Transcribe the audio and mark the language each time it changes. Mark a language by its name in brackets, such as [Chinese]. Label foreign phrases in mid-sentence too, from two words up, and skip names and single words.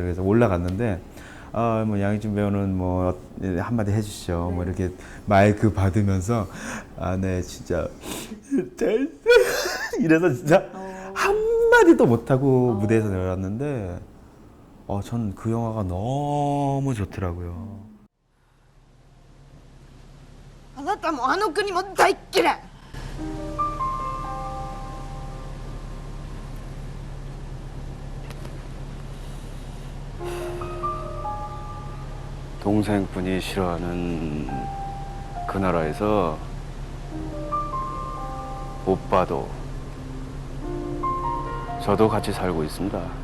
[Korean] 그래서 올라갔는데 뭐 양익준 배우는 뭐 한마디 해주시죠. 뭐 이렇게 마이크 받으면서 네 진짜 이래서 진짜 한마디도 못하고 무대에서 내려왔는데, 저는 그 영화가 너무 좋더라고요. [Japanese] あなたもあの国も大っ嫌い。 [Korean] 동생분이 싫어하는 그 나라에서 오빠도 저도 같이 살고 있습니다.